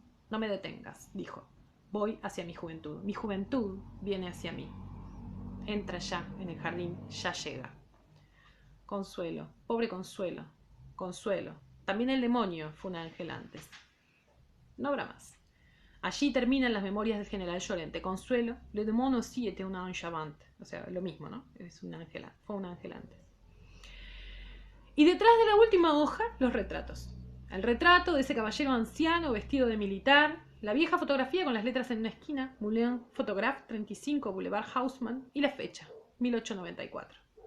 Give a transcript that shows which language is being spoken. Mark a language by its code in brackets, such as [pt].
[es] No me detengas, dijo. Voy hacia mi juventud. Mi juventud viene hacia mí. Entra ya en el jardín, ya llega. Consuelo, pobre Consuelo. Consuelo. También el demonio fue un ángel antes. No habrá más. Allí terminan las memorias del general Llorente. [fr] Consuelo, le demonio aussi était un ange avant. [es] O sea, lo mismo, ¿no? Es un ángel, fue un ángel antes. Y detrás de la última hoja, los retratos. El retrato de ese caballero anciano vestido de militar, la vieja fotografía con las letras en una esquina, Moulin Photographe 35 Boulevard Haussmann, y la fecha, 1894.